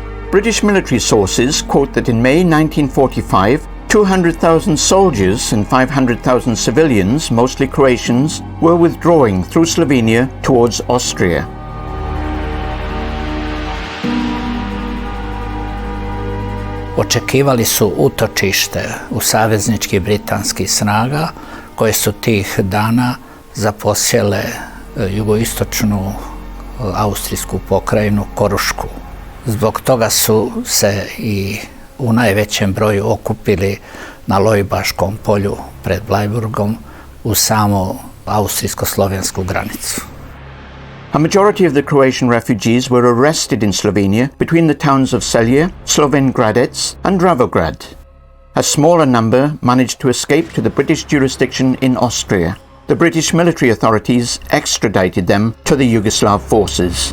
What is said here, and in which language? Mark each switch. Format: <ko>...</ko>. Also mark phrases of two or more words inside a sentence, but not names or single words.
<en>British military sources quote that in May 1945, 200,000 soldiers and 500,000 civilians, mostly Croatians, were withdrawing through Slovenia towards Austria.</en> <hr>Očekivali su utočište u savezničkih britanskih snaga koje su tih dana zaposjele jugoistočnu austrijsku pokrajinu Korušku. Zbog toga su se i u najvećem broju okupili na Lojbaškom polju pred Bleiburgom u samu austrijsko-slovensku granicu.</hr> <en>A majority of the Croatian refugees were arrested in Slovenia between the towns of Celje, Sloven Gradec and Dravograd. A smaller number managed to escape to the British jurisdiction in Austria. The British military authorities extradited them to the Yugoslav forces.</en>